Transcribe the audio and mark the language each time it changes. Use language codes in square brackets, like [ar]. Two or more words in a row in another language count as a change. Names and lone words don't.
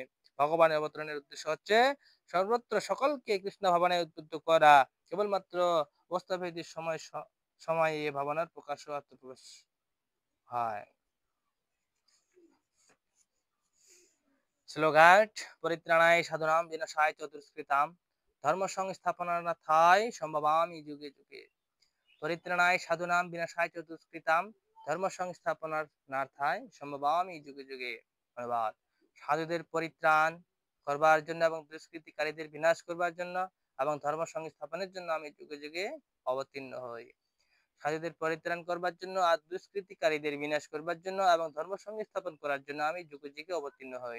[bn] ভগবানের অবতরণের উদ্দেশ্য হচ্ছে সর্বত্র সকলকে কৃষ্ণ ভাবনায় উদ্বুদ্ধ করা। কেবলমাত্র অবস্থাভেদী সময় এই ভাবনার প্রকাশ ও আত্মপ্রকাশ হয়। স্লোগান: [sa] পরিত্রাণায় সাধুনাম বিনাশায় চ দুষ্কৃতাম, ধর্ম সংস্থাপনার্থায় সম্ভবামি যুগে যুগে। পরিত্রাণায় সাধুনাম বিনাশায় চ দুষ্কৃতাম, ধর্ম সংস্থাপনার্থায় সম্ভবামি যুগে যুগে। [bn] ধন্যবাদ। সাধুদের পরিত্রাণ করবার জন্য এবং দুষ্কৃতিকারীদের বিনাশ করবার জন্য এবং ধর্ম সংস্থাপনের জন্য আমি যুগে যুগে অবতীর্ণ হই। সাধুদের পরিত্রাণ করবার জন্য আর দুষ্কৃতিকারীদের বিনাশ করবার জন্য এবং ধর্ম সংস্থাপন করার জন্য আমি যুগে যুগে অবতীর্ণ হই।